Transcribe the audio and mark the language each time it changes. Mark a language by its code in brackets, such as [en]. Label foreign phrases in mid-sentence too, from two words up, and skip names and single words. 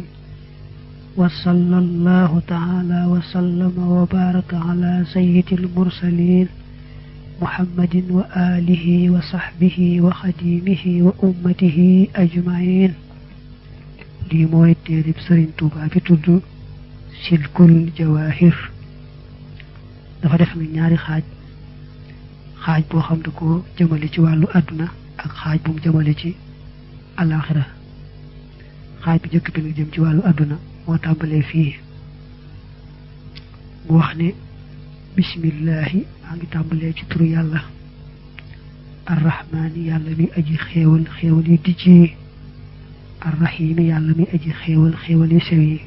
[ar] وصلى الله تعالى وسلم وبارك على سيد المرسلين محمد وآله وصحبه وخديمه وأمته أجمعين. [wo] li mooy tërëb sëriñ Tuubaa fi tudd سلكul jawahir dafa def ni ñaari xaaj boo xam ne ko jëmale ci wàllu àdduna ak xaaj bu mu jëmale ci alaxira. xaaj bi jëkk bi nag jëm ci wàllu àdduna moo tàmbalee fii mu wax ne bismillahi maa ngi tàmbalee ci turu yàlla arrahmaani yàlla mi aji xéewal xéewal yi dijj yi arrahimi yàlla mi aji xéewal yi sew yi.